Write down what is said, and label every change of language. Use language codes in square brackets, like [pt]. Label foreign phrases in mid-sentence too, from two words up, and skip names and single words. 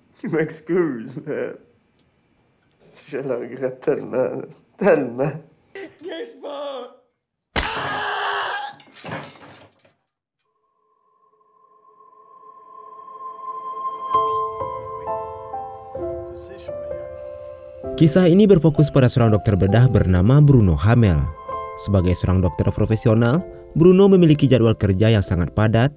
[fr] Tu m'excuses, mais je le regrette tellement, tellement. N'est-ce pas? [id] Kisah ini berfokus pada seorang dokter bedah bernama Bruno Hamel. Sebagai seorang dokter profesional, Bruno memiliki jadwal kerja yang sangat padat.